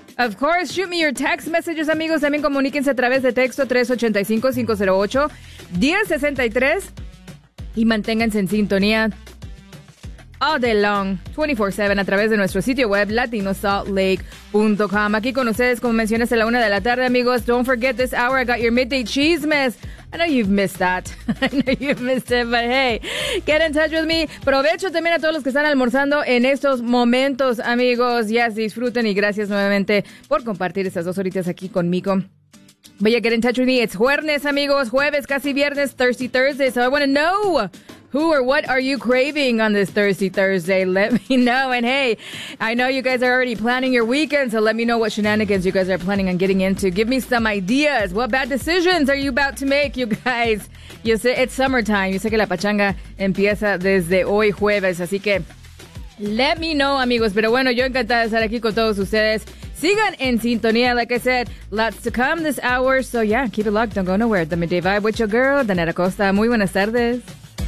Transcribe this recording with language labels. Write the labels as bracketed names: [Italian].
[English] Of course, shoot me your text messages, amigos. [Spanish] También comuníquense a través de texto [English] 385-508-1063. [Spanish] Y manténganse en sintonía [English] all day long, 24/7, [Spanish] a través de nuestro sitio web latinosaltlake.com. Aquí con ustedes, como mencioné, a la una de la tarde, amigos. [English] Don't forget this hour, I got your midday chismes. I know you've missed that. I know you've missed it, but hey, get in touch with me. [Spanish] Provecho también a todos los que están almorzando en estos momentos, amigos. [English] Yes, [Spanish] disfruten y gracias nuevamente por compartir estas dos horitas aquí conmigo. [English] But yeah, get in touch with me. It's jueves, amigos. [Spanish] Jueves, casi viernes, [English] Thirsty Thursday. So I want to know, who or what are you craving on this Thirsty Thursday? Let me know. And hey, I know you guys are already planning your weekend, so let me know what shenanigans you guys are planning on getting into. Give me some ideas. What bad decisions are you about to make, you guys? You say it's summertime. You say [Spanish] que la pachanga empieza desde hoy jueves. Así que [English] let me know, [Spanish] amigos. Pero bueno, yo encantada de estar aquí con todos ustedes. Sigan en sintonía. [English] Like I said, lots to come this hour. So yeah, keep it locked. Don't go nowhere. The Midday Vibe with your girl, Danette Acosta. [Spanish] Muy buenas tardes.